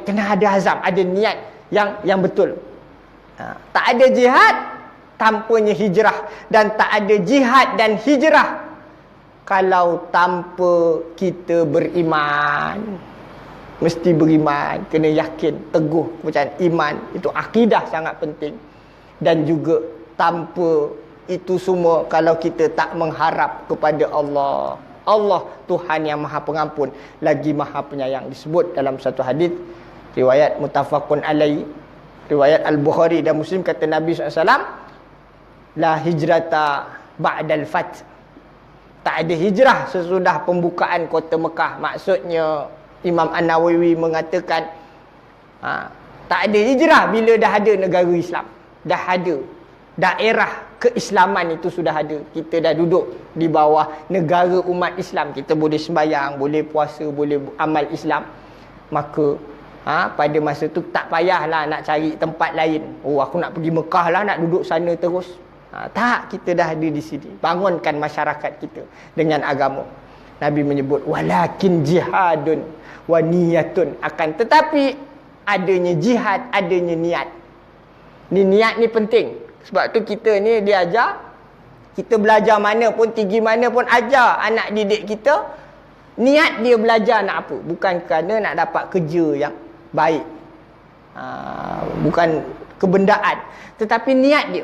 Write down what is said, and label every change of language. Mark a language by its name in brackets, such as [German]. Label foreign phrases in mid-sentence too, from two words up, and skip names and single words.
[Malay] Kena ada azam, ada niat yang betul. Tak ada jihad tanpanya hijrah, dan tak ada jihad dan hijrah kalau tanpa kita beriman. Mesti beriman, kena yakin, teguh kepercayaan. Iman itu akidah sangat penting. Dan juga tanpa itu semua kalau kita tak mengharap kepada Allah. Allah Tuhan yang Maha Pengampun lagi Maha Penyayang. Disebut dalam satu hadis riwayat [Arabic] متفق عليه, [Malay] riwayat Al-Bukhari dan Muslim, kata Nabi SAW, [Arabic] لا هجرة بعد الفتح. [Malay] Tak ada hijrah sesudah pembukaan kota Mekah. Maksudnya Imam An-Nawawi mengatakan tak ada hijrah bila dah ada negara Islam, dah ada daerah keislaman, itu sudah ada. Kita dah duduk di bawah negara umat Islam. Kita boleh sembahyang, boleh puasa, boleh amal Islam. Maka pada masa tu tak payahlah nak cari tempat lain. Oh, aku nak pergi Mekah lah, nak duduk sana terus. Tak, kita dah ada di sini. Bangunkan masyarakat kita dengan agama. Nabi menyebut [Arabic] ولكن جهاد ونية, [Malay] akan tetapi adanya jihad, adanya niat. Ni niat ni penting. Sebab tu kita ni diajar, kita belajar mana pun, tinggi mana pun, ajar anak didik kita niat dia belajar nak apa. Bukan kerana nak dapat kerja yang baik, bukan kebendaan, tetapi niat dia.